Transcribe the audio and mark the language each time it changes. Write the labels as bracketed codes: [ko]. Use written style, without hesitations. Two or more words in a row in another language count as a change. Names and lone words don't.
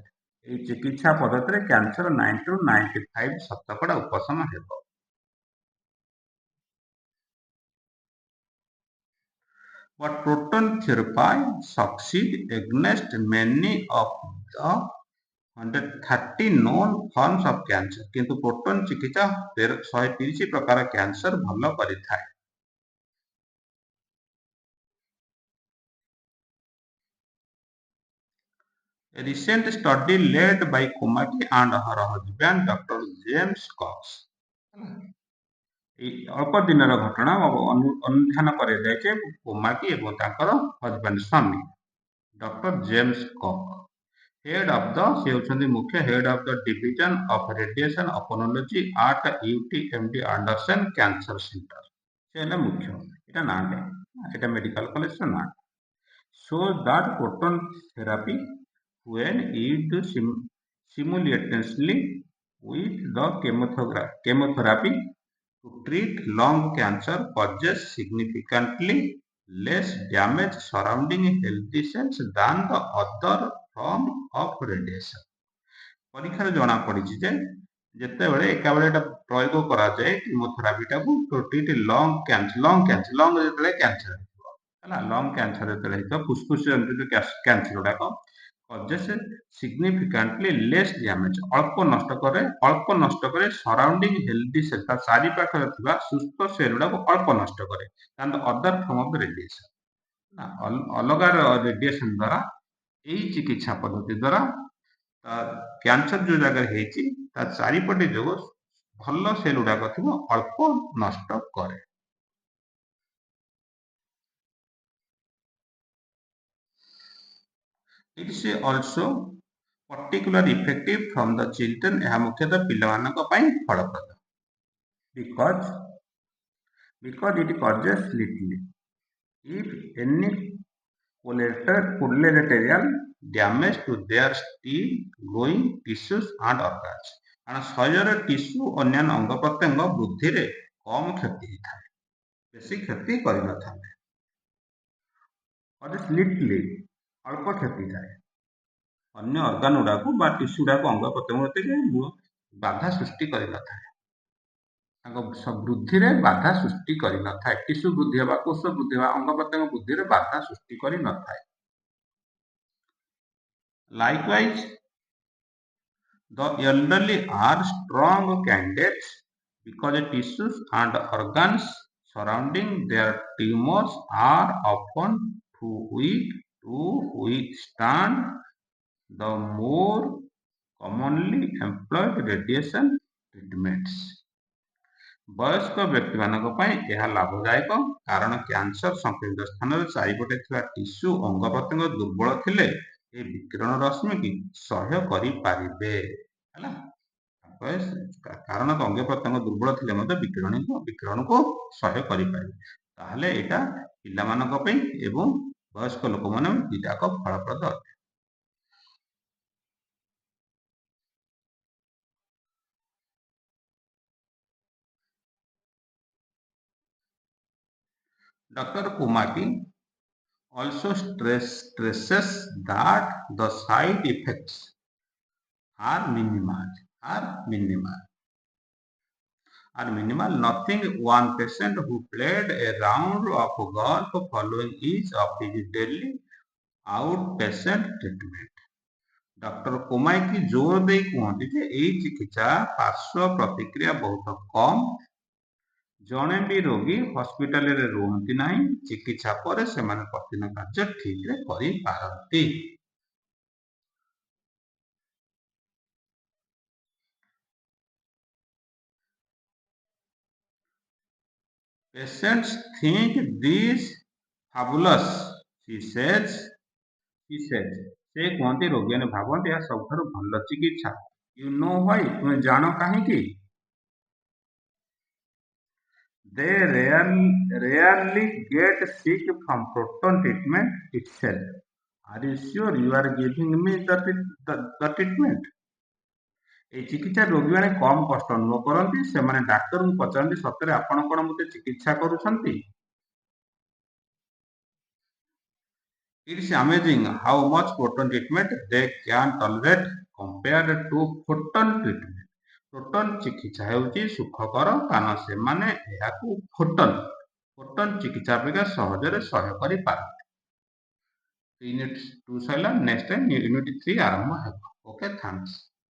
[or] ଏହି ଚିକିତ୍ସା ପଦ୍ଧତିରେ କ୍ୟାନ୍ସର 90 ରୁ 95% ଉପଶମ ହେବ। [en] But proton therapy succeed against many of the 130 known forms of cancer. [or] କିନ୍ତୁ ପ୍ରୋଟନ ଚିକିତ୍ସା 130 ପ୍ରକାର କ୍ୟାନ୍ସର ଭଲ କରିଥାଏ। [en] A recent study led by Komaki and her husband Dr. James Cox. [or] ଅଳ୍ପ ଦିନର ଘଟଣା ଅନୁଧ୍ୟାନ କରାଯାଇଛି କୋମାକି ଏବଂ ତାଙ୍କର ହଜବେଣ୍ଡ ସ୍ୱାମୀ ଡକ୍ଟର ଜେମ୍ସ କକ୍। [en] head of the [or] ସେ ହେଉଛନ୍ତି ମୁଖ୍ୟ [en] head of the division of radiation aponology at UTMD Anderson cancer center. [or] ସେ ହେଲେ ମୁଖ୍ୟ, ଏଇଟା ନାଁଟେ, ଏଇଟା [en] medical college [or] ନାଁ। [en] so that proton therapy when used simultaneously with the chemotherapy to treat lung cancer causes significantly less damage surrounding healthy cells than the other form of radiation. [or] ପରୀକ୍ଷାରେ ଜଣା ପଡ଼ିଛି ଯେ ଯେତେବେଳେ ଏକାବେଳେ ଏଟା ପ୍ରୟୋଗ କରାଯାଏ କିମୋଥେରାପିଟାକୁ ପ୍ରୋଟିଟି ଲଙ୍ଗ ଯେତେବେଳେ କ୍ୟାନ୍ସର ହେଇଥିବ ହେଲା, [en] lung cancer [or] ଯେତେବେଳେ ହେଇଥିବ ଫୁସଫୁସ କ୍ୟାନ୍ସର ଗୁଡାକ [en] causes significantly less damage, [or] ଅଳ୍ପ ନଷ୍ଟ କରେ [en] surrounding healthy cell, [or] ତା ଚାରି ପାଖରେ ଥିବା ସୁସ୍ଥ ସେଲ୍ ଗୁଡାକୁ ଅଳ୍ପ ନଷ୍ଟ କରେ [en] and other form of radiation। [or] ଅଲଗା ରେଡିଏସନ ଦ୍ୱାରା ଏଇ ଚିକିତ୍ସା ପଦ୍ଧତି ଦ୍ୱାରା କ୍ୟାନ୍ସର ଯୋଉ ଜାଗାରେ ହେଇଛି ତା ଚାରିପଟେ ଯୋଉ ଭଲ ସେଲ୍ ଗୁଡାକ ଥିବ ଅଳ୍ପ ନଷ୍ଟ କରେ। [en] It is also particularly effective from the children, [or] ଏହା ମୁଖ୍ୟତଃ ପିଲାମାନଙ୍କ ପାଇଁ ଫଳପ୍ରଦ। [en] because it causes little if any collateral damage to their still growing tissues and organs, [or] କାରଣ ଶରୀରର ଟିସ୍ୟୁ ଅନ୍ୟାନ୍ୟ ଅଙ୍ଗ ପ୍ରତ୍ୟଙ୍ଗ ବୃଦ୍ଧିରେ କମ କ୍ଷତି ହେଇଥାଏ, ବେଶୀ କ୍ଷତି କରିନଥାଏ। ଅଳ୍ପ କ୍ଷତି ଥାଏ, ଅନ୍ୟ ଅର୍ଗାନ ଗୁଡାକୁ ବା ଟିସ୍ୟୁ ଗୁଡାକୁ ଅଙ୍ଗ ପ୍ରତ୍ୟଙ୍ଗ ବାଧା ସୃଷ୍ଟି କରିନଥାଏ, ତାଙ୍କ ବୃଦ୍ଧିରେ ବାଧା ସୃଷ୍ଟି କରିନଥାଏ, ଟିସ୍ୟୁ ବୃଦ୍ଧି ହେବା, କୋଷ ବୃଦ୍ଧି ହେବା, ଅଙ୍ଗ ପ୍ରତ୍ୟଙ୍ଗ ବୃଦ୍ଧିରେ ବାଧା ସୃଷ୍ଟି କରିନଥାଏ। [en] Likewise, the elderly are strong candidates because the tissues and organs surrounding their tumors are often too weak to withstand the more commonly employed radiation treatments। [or] ବୟସ୍କ ବ୍ୟକ୍ତିମାନଙ୍କ ପାଇଁ ଏହା ଲାଭଦାୟକ କାରଣ କ୍ୟାନ୍ସର ସଂକ୍ରମିତ ସ୍ଥାନରେ ଚାରିପଟେ ଥିବା ଟିସ୍ୟୁ ଅଙ୍ଗ ପ୍ରତ୍ୟଙ୍ଗ ଦୁର୍ବଳ ଥିଲେ ଏ ବିକିରଣ ରଶ୍ମିକୁ ସହ୍ୟ କରିପାରିବେ ହେଲା, କାରଣ ଅଙ୍ଗ ପ୍ରତ୍ୟଙ୍ଗ ଦୁର୍ବଳ ଥିଲେ ମଧ୍ୟ ବିକିରଣକୁ ସହ୍ୟ କରିପାରିବେ, ତାହେଲେ ଏଇଟା ପିଲାମାନଙ୍କ ପାଇଁ ଏବଂ ବୟସ୍କ ଲୋକମାନେ ଦିଟାକ ଫଳପ୍ରଦ ଅଟେ। [en] Dr. Kumaki also stresses that the side effects are minimal. Nothing one patient who played a round of golf following each of his daily outpatient treatment। [or] ଡକ୍ଟର କୋମାଇକି ଜୋର ଦେଇ କୁହନ୍ତି ଯେ ଏହି ଚିକିତ୍ସା ପାର୍ଶ୍ୱ ପ୍ରତିକ୍ରିୟା ବହୁତ କମ୍, ଜଣେ ବି ରୋଗୀ ହସ୍ପିଟାଲରେ ରୁହନ୍ତି ନାହିଁ, ଚିକିତ୍ସା ପରେ ସେମାନେ ପ୍ରତିଦିନ କାର୍ଯ୍ୟ ଠିକରେ କରିପାରନ୍ତି। [en] Patients think this fabulous, she says। [or] ସେ କୁହନ୍ତି ରୋଗୀମାନେ ଭାବନ୍ତି ଏହା ସବୁଠାରୁ ଭଲ ଚିକିତ୍ସା। [en] You know why? [or] ତୁମେ ଜାଣ କାହିଁକି? [en] They rarely get sick from proton treatment itself। Are you sure you are giving me the treatment? [or] এই ଚିକିତ୍ସା ରୋଗୀମାନେ କମ କଷ୍ଟ ଅନୁଭବ କରନ୍ତି, ସେମାନେ ଡାକ୍ତରଙ୍କୁ ପଚାରନ୍ତି ସତରେ ଆପଣ କଣ ମୋତେ ଚିକିତ୍ସା କରୁଛନ୍ତି? [en] It is amazing how much proton treatment they can tolerate compared to photon treatment। [or] ପ୍ରୋଟନ ଚିକିତ୍ସା ହେଉଛି ସୁଖକର କାରଣ ସେମାନେ ଏହାକୁ ଫୋଟନ ଚିକିତ୍ସା ଅପେକ୍ଷା ସହଜରେ ସହ୍ୟ କରିପାରନ୍ତି। ୟୁନିଟ୍ 2 ସରିଲା, [en] next time unit 3 [or] ଆରମ୍ଭ ହେବ। [en] OK, thanks.